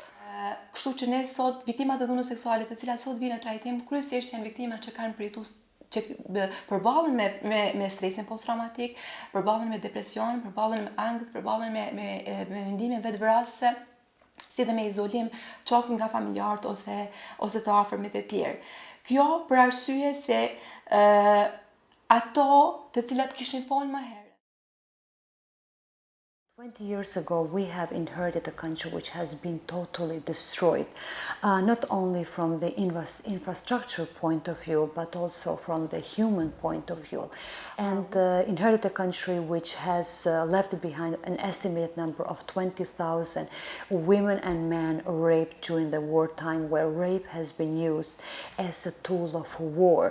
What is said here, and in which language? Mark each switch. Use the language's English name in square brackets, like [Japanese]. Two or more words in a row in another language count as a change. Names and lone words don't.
[Albanian] Kështu që ne sot, viktimat e dhunës seksuale të cilat sot vinë në trajtim, kryesisht janë viktima që kanë përjetuar që përballen me stresin post-traumatik, përballen me depresion, përballen me angth, përballen me mendime vetvrasëse, si dhe me izolim, qoftë nga familjarët ose të afërmit e tjerë. Kjo për arsye se ato të cilat kishin folë më herët. [English] 20 years ago, we have inherited a country which has been totally destroyed, not only from the infrastructure point of view, but also from the human point of view. And inherited a country which has left behind an estimated number of 20,000 women and men raped during the wartime, where rape has been used as a tool of war.